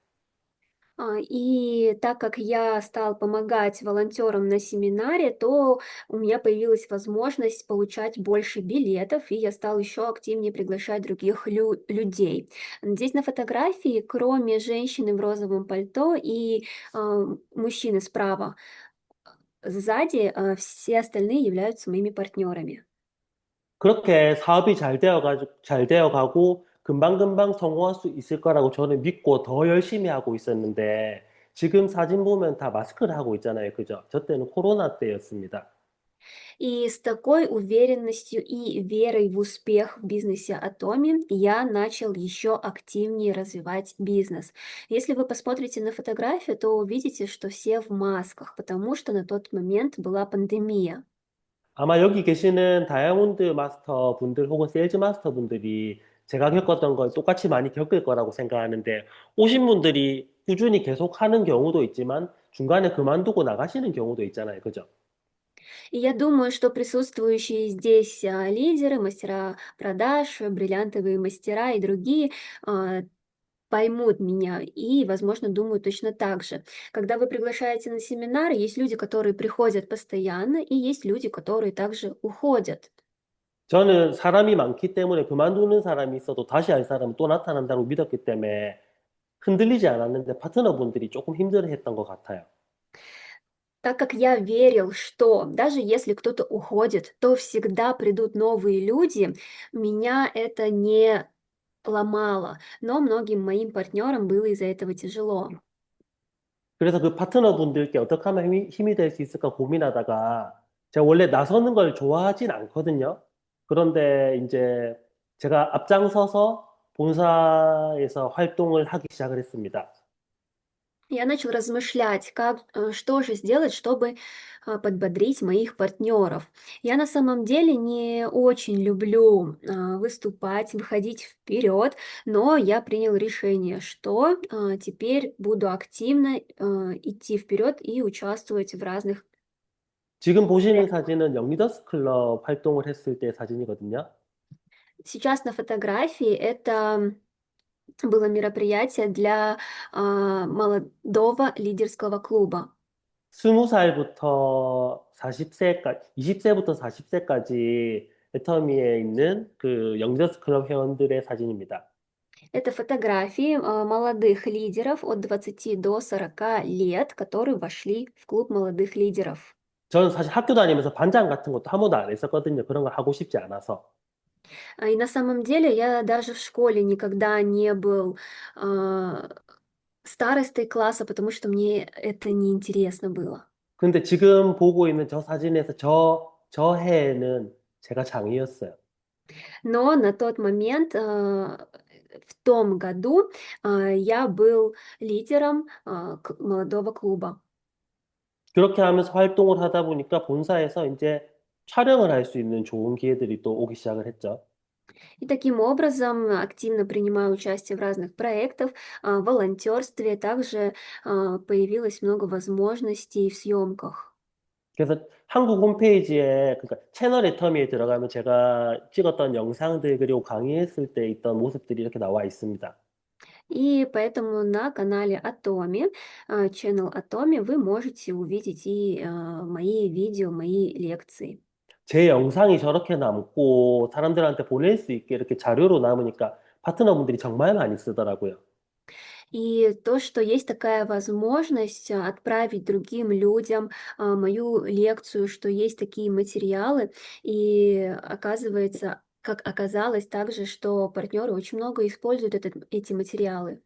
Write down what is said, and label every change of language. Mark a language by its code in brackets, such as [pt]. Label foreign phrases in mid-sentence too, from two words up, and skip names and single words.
[ru] И так как я стал помогать волонтерам на семинаре, то у меня появилась возможность получать больше билетов, и я стал еще активнее приглашать других людей. Здесь на фотографии, кроме женщины в розовом пальто и мужчины справа, сзади все остальные являются моими партнерами. [ko] 그렇게 사업이 잘 되어가고 금방금방 성공할 수 있을 거라고 저는 믿고 더 열심히 하고 있었는데 지금 사진 보면 다 마스크를 하고 있잖아요. 그죠? 저 때는 코로나 때였습니다. [ru] И с такой уверенностью и верой в успех в бизнесе Atomy я начал еще активнее развивать бизнес. Если вы посмотрите на фотографию, то увидите, что все в масках, потому что на тот момент была пандемия. [ko] 아마 여기 계시는 다이아몬드 마스터 분들 혹은 세일즈 마스터 분들이 제가 겪었던 걸 똑같이 많이 겪을 거라고 생각하는데 오신 분들이 꾸준히 계속 하는 경우도 있지만 중간에 그만두고 나가시는 경우도 있잖아요. 그죠? [ru] И я думаю, что присутствующие здесь лидеры, мастера продаж, бриллиантовые мастера и другие а, поймут меня и, возможно, думают точно так же. Когда вы приглашаете на семинары, есть люди, которые приходят постоянно, и есть люди, которые также уходят. [ko] 저는 사람이 많기 때문에 그만두는 사람이 있어도 다시 할 사람은 또 나타난다고 믿었기 때문에 흔들리지 않았는데 파트너분들이 조금 힘들어했던 것 같아요. [ru] Так как я верил, что даже если кто-то уходит, то всегда придут новые люди, меня это не ломало, но многим моим партнерам было из-за этого тяжело. [ko] 그래서 그 파트너분들께 어떻게 하면 힘이 될 수 있을까 고민하다가 제가 원래 나서는 걸 좋아하진 않거든요. 그런데 이제 제가 앞장서서 본사에서 활동을 하기 시작을 했습니다. [ru] Я начал размышлять, что же сделать, чтобы подбодрить моих партнеров. Я на самом деле не очень люблю выступать, выходить вперед, но я принял решение, что теперь буду активно идти вперед и участвовать в разных. [ko] 지금 보시는 사진은 영리더스 클럽 활동을 했을 때 사진이거든요. [ru] Сейчас на фотографии это было мероприятие для молодого лидерского клуба. [ko] 20살부터 40세까지, 20세부터 40세까지 애터미에 있는 그 영리더스 클럽 회원들의 사진입니다. [ru] Это фотографии молодых лидеров от 20 до 40 лет, которые вошли в клуб молодых лидеров. [ko] 저는 사실 학교 다니면서 반장 같은 것도 한 번도 안 했었거든요. 그런 걸 하고 싶지 않아서. [ru] И на самом деле я даже в школе никогда не был а, старостой класса, потому что мне это неинтересно было. [ko] 근데 지금 보고 있는 저 사진에서 저 해에는 제가 장이었어요. [ru] Но на тот момент, в том году, я был лидером молодого клуба. [ko] 그렇게 하면서 활동을 하다 보니까 본사에서 이제 촬영을 할 수 있는 좋은 기회들이 또 오기 시작을 했죠. [ru] И таким образом активно принимаю участие в разных проектах, волонтерстве. Также появилось много возможностей в съемках. [ko] 그래서 한국 홈페이지에, 그러니까 채널 애터미에 들어가면 제가 찍었던 영상들 그리고 강의했을 때 있던 모습들이 이렇게 나와 있습니다. [ru] И поэтому на канале Atomy, channel Atomy, вы можете увидеть и мои видео, мои лекции. [ko] 제 영상이 저렇게 남고 사람들한테 보낼 수 있게 이렇게 자료로 남으니까 파트너분들이 정말 많이 쓰더라고요. [ru] И то, что есть такая возможность отправить другим людям мою лекцию, что есть такие материалы, и оказывается, как оказалось также, что партнеры очень много используют эти материалы.